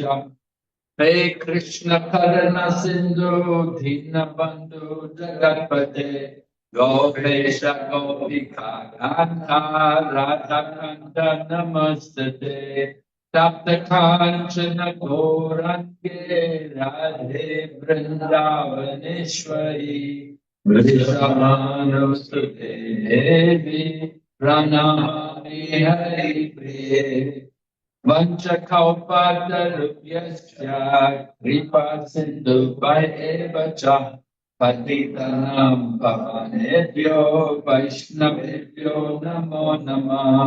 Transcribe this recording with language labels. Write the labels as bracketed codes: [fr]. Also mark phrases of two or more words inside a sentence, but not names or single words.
[sa] हे कृष्ण करुण सिन्धु दीनबन्धु जगत्पते गोपेश गोपिका कान्ता राधाकान्त नमस्ते. तप्त काञ्चन गौरङ्गे राधे बृन्दावनेश्वरि वृषभानुसुते देवि प्रणमामि हरि प्रिये. वाञ्छाकल्पतरुभ्यस्य कृपा सिन्धु वएवच पतितानां पावनेभ्यो वैष्णवेभ्यो नमो नमः.